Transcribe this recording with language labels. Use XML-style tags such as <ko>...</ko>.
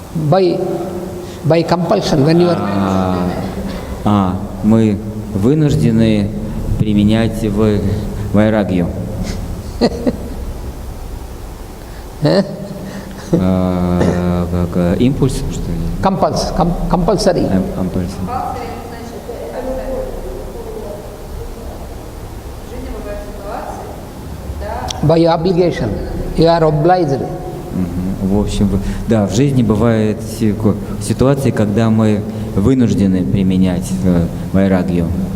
<en>By compulsion, when you are</en> <ru>мы вынуждены применять вайрагью. Как импульс, что ли?</ru> <en>compulsory.</en> <ru>Ампульс.</ru> <en>By obligation, you are obliged.</en> <ru>В общем, да, в жизни бывают ситуации, когда мы вынуждены применять вайрагью.</ru>